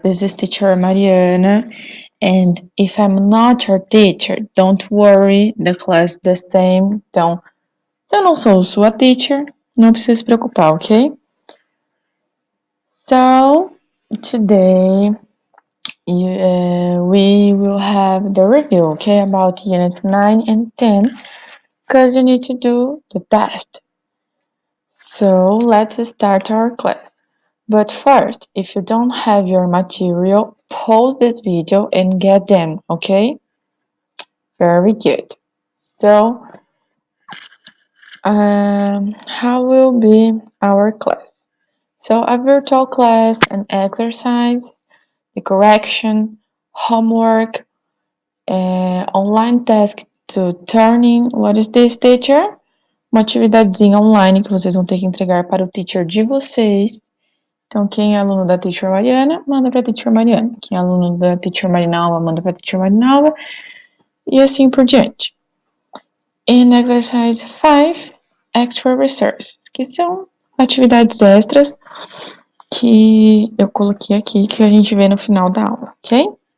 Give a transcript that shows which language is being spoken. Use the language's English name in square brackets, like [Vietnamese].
[English] This is teacher Mariana, and if I'm not your teacher, don't worry, the class is the same. [Portuguese] Então, se eu não sou sua teacher, não precisa se preocupar, ok? [English] So, today we will have the review, okay, about Unit 9 and 10, because you need to do the test. So let's start our class. But first, if you don't have your material, pause this video and get them, okay? Very good. So, how will be our class? So, a virtual class, an exercise, the correction, homework, online task to turning. What is this, teacher? [Portuguese] Uma atividadezinha online que vocês vão ter que entregar para o teacher de vocês. Então, quem é aluno da Teacher Mariana, manda para a Teacher Mariana. Quem é aluno da Teacher Marinalva, manda para a Teacher Marinalva. E assim por diante. [English] In Exercise 5, Extra Resources, [Portuguese] que são atividades extras que eu coloquei aqui, que a gente vê no final da aula, ok?